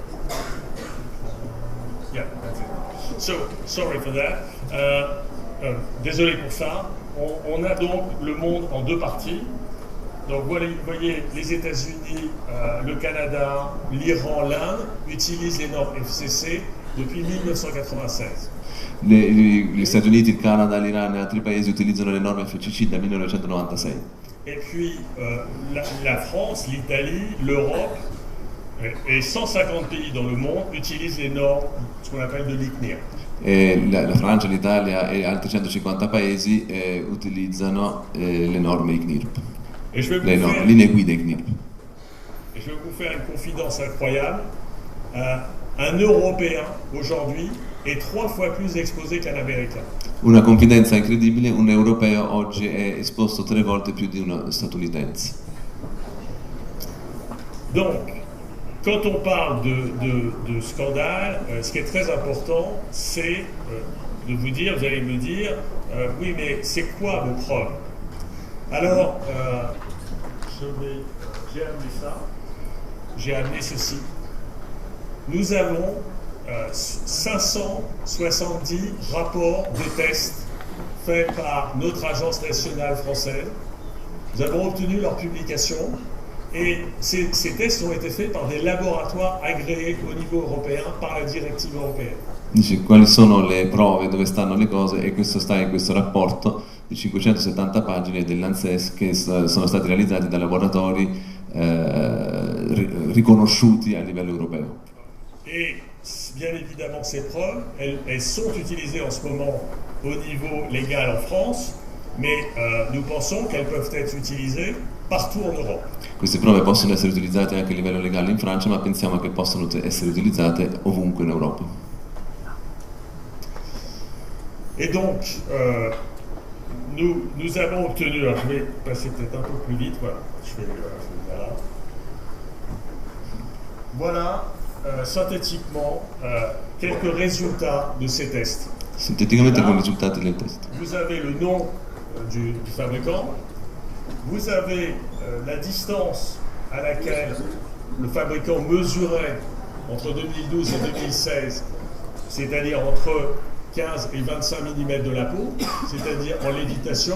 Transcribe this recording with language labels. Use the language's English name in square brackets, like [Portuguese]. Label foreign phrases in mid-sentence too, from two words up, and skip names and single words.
[English] Yeah, that's it. So, sorry for that. [French] Désolé pour ça. On a donc le monde en deux parties. Donc vous voyez, les États-Unis, le Canada, l'Iran, l'Inde utilisent les normes FCC depuis 1996. [Italian] Gli Stati Uniti, il Canada, l'Iran e altri paesi utilizzano le norme FCC dal 1996. [French] Et puis la France, l'Italie, l'Europe et 150 pays dans le monde utilisent les normes, ce qu'on appelle de l'ICNIRP. [Italian] La Francia, l'Italia e altri 150 paesi utilizzano le norme ICNIRP, le linee guida ICNIRP. [French] Et je vais vous faire une confidence incroyable. Un Européen aujourd'hui est 3 fois plus exposé qu'un Américain. [Italian] Una confidenza incredibile, un europeo oggi è esposto 3 volte più di uno statunitense. [French] Donc, quand on parle de scandale, ce qui est très important, c'est de vous dire, vous allez me dire, oui, mais c'est quoi vos preuves? Alors, j'ai amené ça, j'ai amené ceci. Nous avons 570 rapports de tests faits par notre agence nationale française. Nous avons obtenu leur publication. Et ces tests ont été faits par des laboratoires agréés au niveau européen par la direttive européenne. [Italian] Dice quali sono le prove, dove stanno le cose, e questo sta in questo rapporto di 570 pagine dell'ANSES che sono stati realizzati da laboratori riconosciuti a livello europeo. [French] Et bien évidemment ces preuves, elles sont utilisées en ce moment au niveau légal en France, mais nous pensons qu'elles peuvent être utilisées partout en Europe. [Italian] Queste prove possono essere utilizzate anche a livello legale in Francia, ma pensiamo che possano essere utilizzate ovunque in Europa. [French] Et donc, nous avons obtenu, alors je vais passer peut-être un peu plus vite, voilà, je vais voilà, synthétiquement, quelques résultats de ces tests. [Italian] Sinteticamente con i risultati del test. [French] Vous avez le nom du fabricant, vous avez la distance à laquelle le fabricant mesurait entre 2012 et 2016, c'est-à-dire entre 15 et 25 mm de la peau, c'est-à-dire en lévitation.